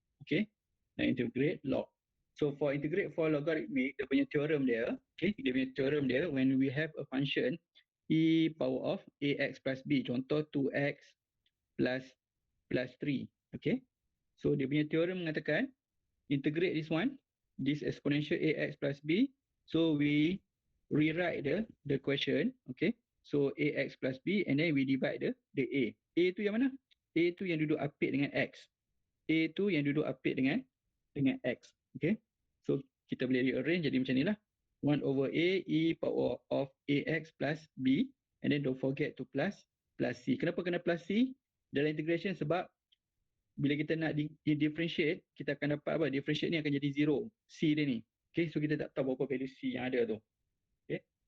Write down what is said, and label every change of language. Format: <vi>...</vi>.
<en>Okay, nak integrate log. So for integrate for logarithmic,</en> <ms>dia punya theorem dia,</ms> <en>okay, dia punya theorem dia, when we have a function e power of ax plus b, contoh 2x plus 3, okay. So</en> <ms>dia punya theorem mengatakan</ms> <en>integrate this one, this exponential ax plus b. So we rewrite the question, okay. So ax plus b and then we divide the a.</en> <ms>A tu yang mana? A tu yang duduk apit dengan x. A tu yang duduk apit dengan x. Okay. So kita boleh rearrange jadi macam ni lah.</ms> <en>1 over a e power of ax plus b and then don't forget to plus c.</en> <ms>Kenapa kena plus c dalam integration? Sebab bila kita nak differentiate, kita akan dapat apa? Differentiate ni akan jadi 0. C dia ni. Okay, so kita tak tahu berapa value C yang ada tu. Okay.</ms>